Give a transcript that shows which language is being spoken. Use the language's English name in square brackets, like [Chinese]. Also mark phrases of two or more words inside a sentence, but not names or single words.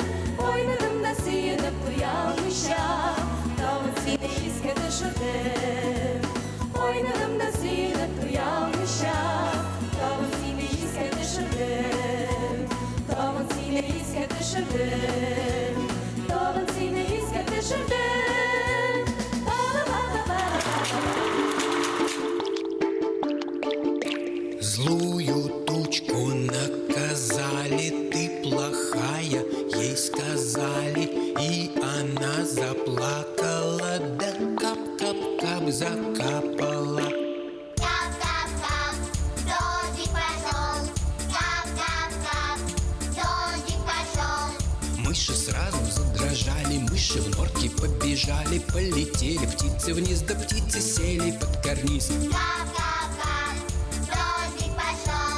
[Tatar] Ойнадым да сөенеп туя алмыйча, тагын сине искә төшердем. Ойнадым да сөенеп туя алмыйча, тагын сине искә төшердем. Тагын сине искә төшердем. Тагын сине искә төшердем. [Russian] Злую тучку наказали, ты плохая, ей сказали, и она заплакала, да кап-кап-кап закапала. Кап-кап-кап, дождик пошел. Кап-кап-кап, дождик пошел. Мыши сразу задрожали, мыши в норке побежали, полетели птицы вниз, да птицы сели под карниз. Кап-кап-кап, дождик пошел.